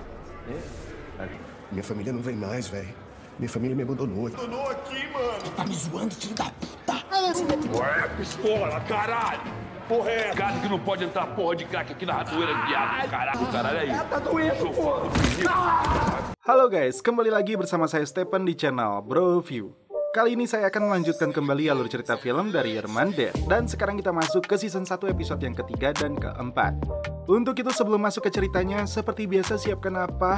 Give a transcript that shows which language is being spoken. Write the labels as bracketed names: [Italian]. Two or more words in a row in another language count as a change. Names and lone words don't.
[Portuguese] Minha família não vem mais, velho. Minha família me abandonou. Abandonou aqui, mano. Tá me zoando, filho da puta. Ué, pistola, caralho. Porra é essa? Cara que não pode entrar porra de crack aqui na ratoeira de viado, caralho. Caralho aí. Tá doendo, porra. [Indonesian] Halo guys, kembali lagi bersama saya Stephen di channel Bro View. Kali ini saya akan melanjutkan kembali alur cerita film dari Herman Dead. Dan sekarang kita masuk ke season 1 episode yang ketiga dan keempat. Untuk itu sebelum masuk ke ceritanya, seperti biasa siapkan apa?